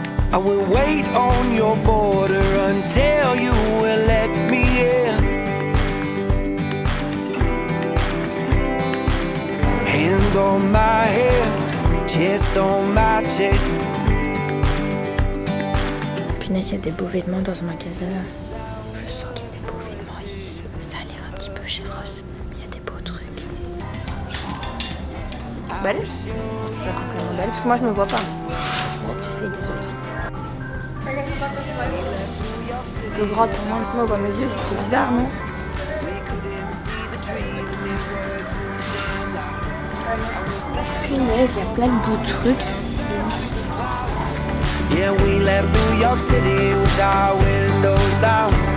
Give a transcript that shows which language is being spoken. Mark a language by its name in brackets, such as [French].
[English] I will wait on your border until you will let me in. Hand on my head, chest on my chest. [French] Punaise, il y a des beaux vêtements dans ce magasin. Je sens qu'il y a des beaux vêtements ici. Ça a l'air un petit peu chez Ross, mais il y a des beaux trucs. Belle? Je la trouve vraiment belle parce que moi je me vois pas. J'essaye des autres. Le grand tournant de mauve à mes yeux, c'est trop bizarre, non? Punaise, il y a plein de beaux trucs ici. [English] Yeah, we left New York City with our windows down.